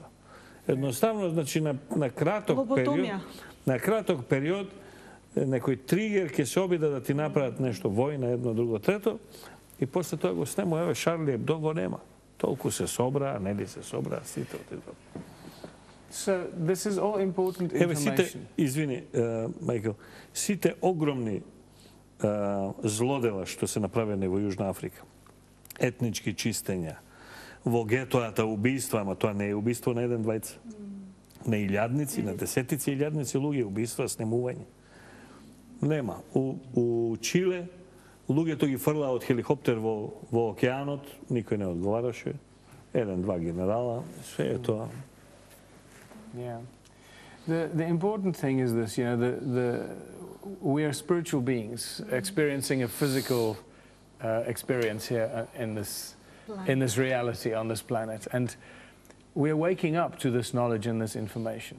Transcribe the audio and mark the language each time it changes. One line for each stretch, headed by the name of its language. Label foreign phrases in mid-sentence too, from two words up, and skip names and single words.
Macedonian: Едноставно, значи, на краток период, некој тригер ќе се обида да ти направат нешто, војна, едно, друго, трето, и после тоа го снему, еве, Шарли Ебдо го нема. Толку се собра, нели се собра, сите отидат.
English: So this is all important information.
Macedonian: Еве, сите, извини, Мајкл, сите огромни злодела што се направени во Јужна Африка, етнички чистења, во гетоата убиства, ама тоа не е убиство на еден двајца, на илјадници, на десетици илјадници луѓе, убиства, снемување. Нема. У Чиле луѓето ги фрлаа од хеликоптер во океанот, никој не одговараше. Еден-два генерала, све е тоа.
English: Yeah. The important thing is this, you know, we are spiritual beings experiencing a physical experience here in this reality on this planet, and we are waking up to this knowledge and this information.